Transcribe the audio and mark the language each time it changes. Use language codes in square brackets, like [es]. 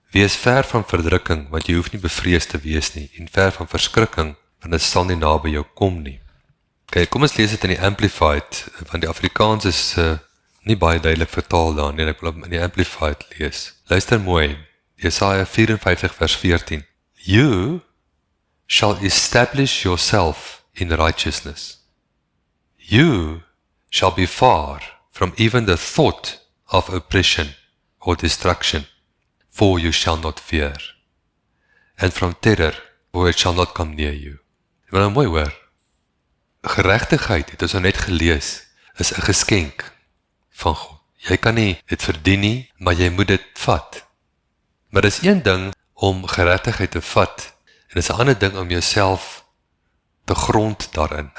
[af] Wees ver van verdrukking, want jy hoef nie bevrees te wees nie, en ver van verskrikking, want dit sal nie naby jou kom nie. Kyk, kom ons lees dit in die Amplified, want die Afrikaans is nie baie duidelik vertaal daar nie, en ek wil in die Amplified lees. Luister mooi, Jesaja 54 vers 14. [en] You shall establish yourself in righteousness. You shall be far from even the thought of oppression or destruction, for you shall not fear, and from terror, for it shall not come near you. [af] Dit is nou mooi hoor. Geregtigheid, het ons nou net gelees, is 'n geskenk van God. Jy kan nie dit verdien nie, maar jy moet dit vat. Maar dis een ding om geregtigheid te vat, en dis 'n ander ding om jouself te grond daarin.